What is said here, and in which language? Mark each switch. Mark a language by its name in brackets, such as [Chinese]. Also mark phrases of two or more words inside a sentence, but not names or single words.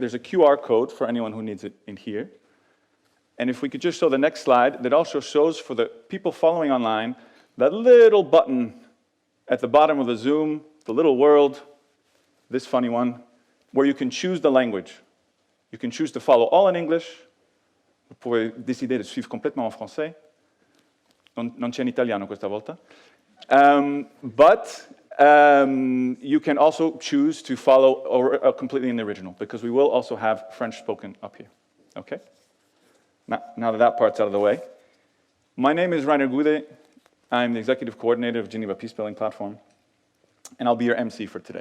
[English] There's a QR code for anyone who needs it in here. And if we could just show the next slide, that also shows for the people following online, that little button at the bottom of the Zoom, the little world, this funny one, where you can choose the language. You can choose to follow all in English. [French] Vous pouvez décider de suivre complètement en français. [Italian] Non c'è in italiano questa volta. [English] But you can also choose to follow completely in the original, because we will also have French spoken up here. Okay? Now that part's out of the way. My name is Rainer Gude. I'm the executive coordinator of Geneva Peacebuilding Platform, and I'll be your MC for today.